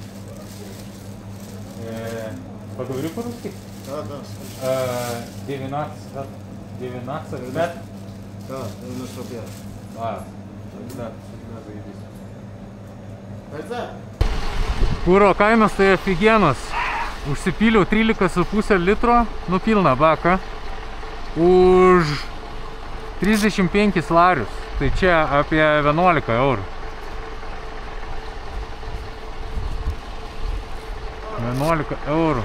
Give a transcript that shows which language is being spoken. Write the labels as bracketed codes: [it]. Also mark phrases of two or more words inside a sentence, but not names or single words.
[ru] Поговорю по-русски? Да, да. 19 лет? Да, 95. Да, заебись. Это? [lt] Kuro kainos tai офигенос. Užsipyliau 13,5 litro, nu pilną baką, už 35 larius. Tai čia apie 11 eurų. 11 eurų.